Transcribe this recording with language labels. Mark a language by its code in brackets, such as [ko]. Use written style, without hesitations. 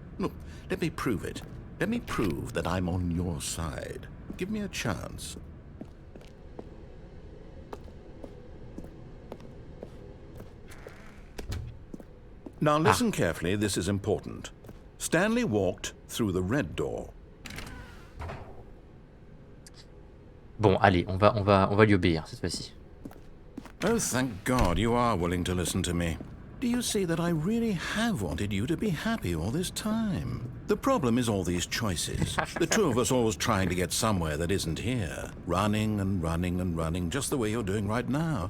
[en] Look, let me prove it. Let me prove that I'm on your side. Give me a chance. Now listen carefully, this is important. Stanley walked through the red door. [fr] Bon, allez, on va lui obéir cette fois-ci. [en] Oh, thank God you are willing to listen to me. Do you see that I really have wanted you to be happy all this time? The problem is all these choices. The two of us always trying to get somewhere that isn't here. Running and running and running, just the way you're doing right now.